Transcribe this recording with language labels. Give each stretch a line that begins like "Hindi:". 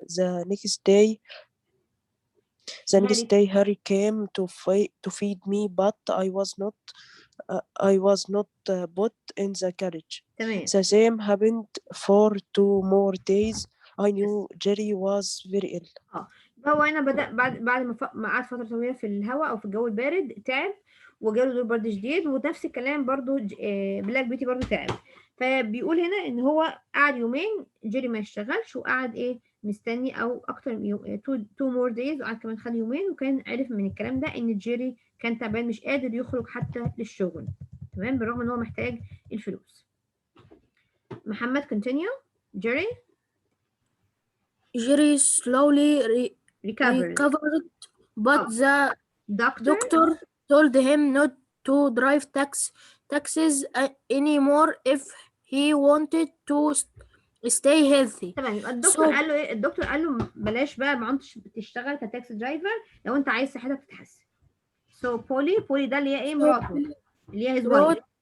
English: The next day, Harry came to feed me, but I was not put in the carriage.
Arabic: تمام.
English: The same happened for 2 more days. I knew Jerry was very ill.
Arabic: هو هنا بدأ بعد ما قعد فترة طويلة في الهواء أو في الجو البارد تعب وجاله دور برد شديد، ونفس الكلام برضو بلاك بيتي برضو تعب. فبيقول هنا إن هو قعد يومين جيري ما يشتغلش، وقعد مستني أو أكتر من يوم
English: 2 more days،
Arabic: وقعد كمان خد يومين، وكان عرف من الكلام ده إن جيري كان تعبان مش قادر يخرج حتى للشغل، تمام، بالرغم إن هو محتاج الفلوس. محمد continue.
English: Jerry slowly recovered, but the doctor told him not to drive taxis anymore if he wanted to stay healthy.
Arabic: تمام. يبقى الدكتور قال له ايه؟ الدكتور قال له بلاش بقى، ما عدتش تشتغل كتاكسي درايفر لو انت عايز صحتك تتحسن.
English: So
Arabic: بولي ده اللي هي ايه؟ مراته، اللي هي
English: his wife.